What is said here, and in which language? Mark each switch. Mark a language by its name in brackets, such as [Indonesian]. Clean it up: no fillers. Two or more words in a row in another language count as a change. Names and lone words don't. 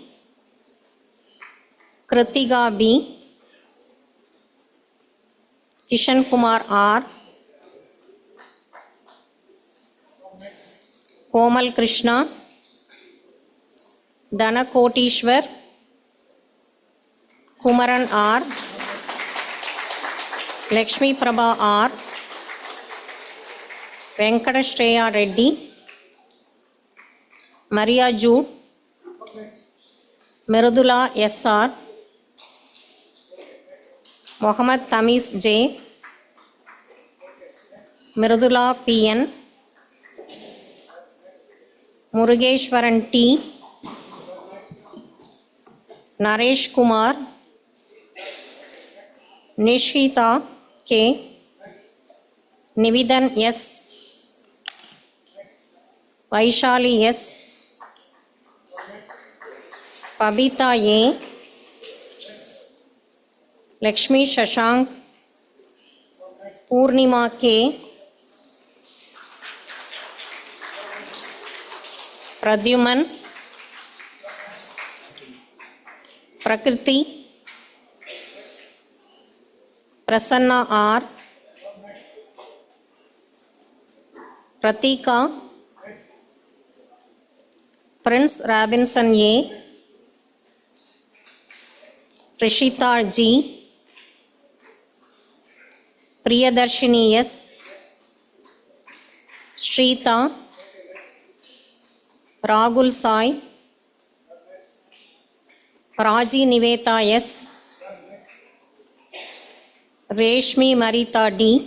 [English] Kritiga B. Kishan Kumar R. Komal Krishna, Dhanakotishwar, Kumaran R, Lakshmi Prabha R, Venkatashreya Reddy, Maria Jude, Mirudula S.R., Mohammad Tamiz J, Mirudula P.N., Murugeshwaran T, Naresh Kumar, Nishita K, Nividan S, Vaishali S, Pabita A, Lakshmi Shashank, Purnima K, Pradyuman, Prakriti, Prasanna R, Pratika, Prince Robinson A, Prishita G, Priyadarshini S, Shrita, Ragul Sai, Raji Niveta S, Reshmi Marita D,